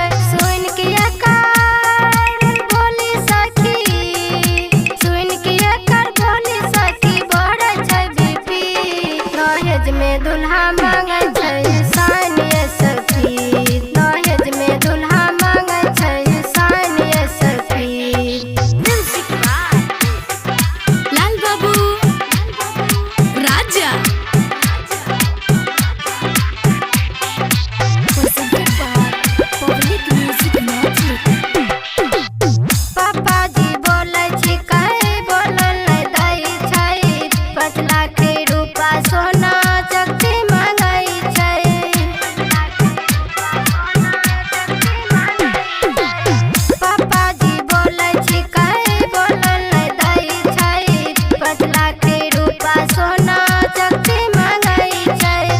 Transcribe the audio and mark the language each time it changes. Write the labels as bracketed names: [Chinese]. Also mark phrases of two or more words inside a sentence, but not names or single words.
[Angika] सुन के एकर बोली सखी, सुन के एकर बोली सखी बढ़े छै BP, दहेज में दुल्हा मांगे छै सानिया सखी, दहेज में दुल्हा मांगे छै सानिया सखी। [English] Music by Lal Babu Raja. Presented by Public Music Mathli. [Angika] पापा जी बोले छी कहे बोलल नहीं दै छै, 5 लाख रुपा सोना चक्की मांगई छै, पापा जी बोले छी कहे बोलल नहीं दै छै, 5 लाख रुपा सोना चक्की मांगई छै।